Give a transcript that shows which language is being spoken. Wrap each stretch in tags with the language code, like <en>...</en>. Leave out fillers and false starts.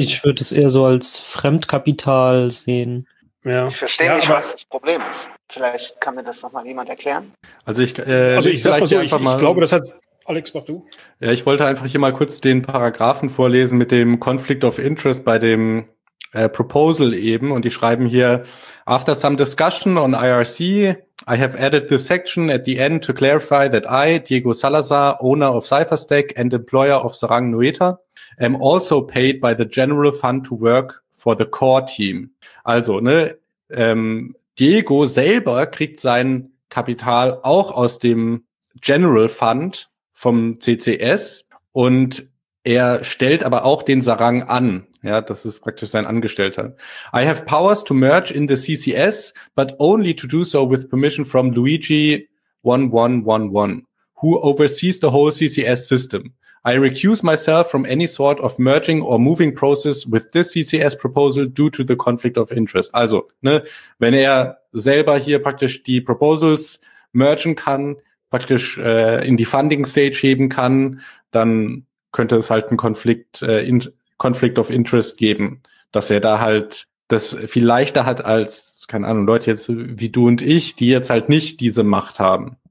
<de>Ich würde es eher so als Fremdkapital sehen. Ja. Ich verstehe nicht, was das Problem ist. Vielleicht kann mir das nochmal jemand erklären. Ich glaube, das hat Alex, mach du. Ja, ich wollte einfach hier mal kurz den Paragraphen vorlesen mit dem Conflict of Interest bei dem Proposal eben. Und die schreiben hier,</de> <en>after some discussion on IRC, I have added this section at the end to clarify that I, Diego Salazar, owner of CypherStack and employer of Sarang Nueta, am also paid by the general fund to work for the core team.</en> <de>Also, ne, Diego selber kriegt sein Kapital auch aus dem general fund vom CCS und er stellt aber auch den Sarang an. Ja, das ist praktisch sein Angestellter.</de> <en>I have powers to merge in the CCS, but only to do so with permission from Luigi 1111, who oversees the whole CCS system. I recuse myself from any sort of merging or moving process with this CCS proposal due to the conflict of interest.</en> <de>Also, ne, wenn er selber hier praktisch die Proposals mergen kann, praktisch in die Funding Stage heben kann, dann könnte es halt einen Conflict of Interest geben, dass er da halt das viel leichter hat als, keine Ahnung, Leute jetzt wie du und ich, die jetzt halt nicht diese Macht haben.</de>